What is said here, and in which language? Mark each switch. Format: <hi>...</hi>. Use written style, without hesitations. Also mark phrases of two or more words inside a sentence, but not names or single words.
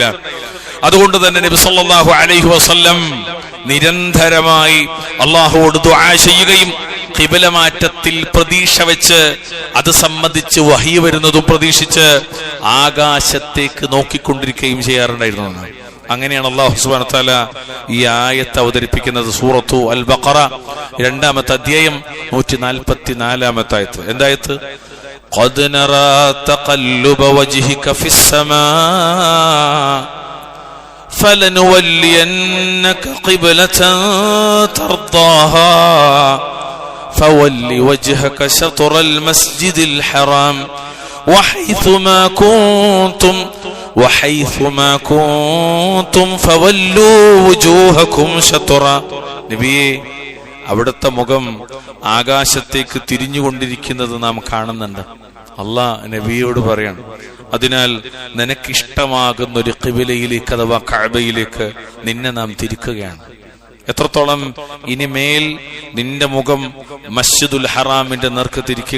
<ml>അതുകൊണ്ട് തന്നെ നബി</ml> <ar>صلى الله عليه وسلم</ar> <ml>നിരന്തരമായി അല്ലാഹുവോട് ദുആ ചെയ്യുകയും ഖിബല മാറ്റത്തിൽ പ്രതീക്ഷ വെച്ച് അത് സംബന്ധിച്ച് വഹി വരുന്നതും പ്രതീക്ഷിച്ച് ആകാശത്തേക്ക് നോക്കിക്കൊണ്ടിരിക്കുകയും ചെയ്യാറുണ്ടായിരുന്നു. അങ്ങനെയാണ് അല്ലാഹു</ml> <ar>سبحانه وتعالى</ar> <ml>ഈ ആയത്ത് അവതരിപ്പിക്കുന്നത്. സൂറത്തു അൽ ബഖറ 2-ാമത്തെ അധ്യായം 144-ാമത്തെ ആയത്ത്.</ml> <ar>എന്തായത്ത്? قد نرى تقلب وجهك في السماء فلنولينك قبلة ترضاها فول وجهك شطر المسجد الحرام وحيث ما كنتم فولوا وجوهكم شطرا.</ar> <ml>നബിയേ, അവിടുത്തെ മുഖം ആകാശത്തേക്ക് തിരിഞ്ഞുകൊണ്ടിരിക്കുന്നത് നാം കാണുന്നുണ്ട്. അല്ലാഹ് നബിയോട് പറയാണ്, അതിനാൽ നിനക്കിഷ്ടമാകുന്ന ഒരു ഖിബലയിലേക്ക് അഥവാ കഅബയിലേക്ക് നിന്നെ നാം തിരിക്കുകയാണ്. എത്രത്തോളം ഇനിമേൽ നിന്റെ മുഖം മസ്ജിദുൽ ഹറാമിന്റെ നേർക്ക് തിരിക്കുക.</ml>